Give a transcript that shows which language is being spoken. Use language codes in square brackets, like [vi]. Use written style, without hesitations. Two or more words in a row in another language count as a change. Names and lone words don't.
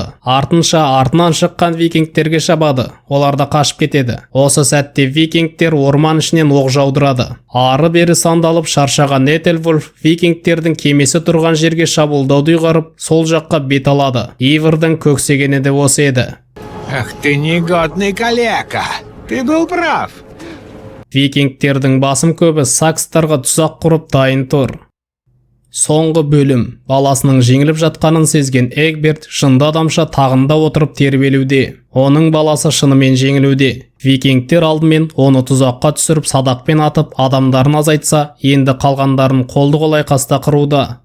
[kk] Артынан шыққан викингтерге шабады. Олар да қашып кетеді. Осы сәтте викингтер орман ішінен оқ жаудырады. Ары-бері сандалып шаршаған Этельвольф викингтердің кемесі тұрған жерге шабуылдауды ұйғарып, сол жаққа бет алады. Ивардың көксегені де осы еді. [ru] Ах ты негодный калека! Ты был прав! [kk] Викингтердің басым көбі сакстарға тұзақ құрып дайын тұр. Соңғы бөлім. Баласының жеңіліп жатқанын сезген Эгберт жынды адамша тағында отырып тербелуде. Оның баласы шынымен жеңілуде. Викингтер алдымен оны тұзаққа түсіріп садақпен атып адамдарын азайтса, енді қалғандарын қолды қол айқаста қыруда.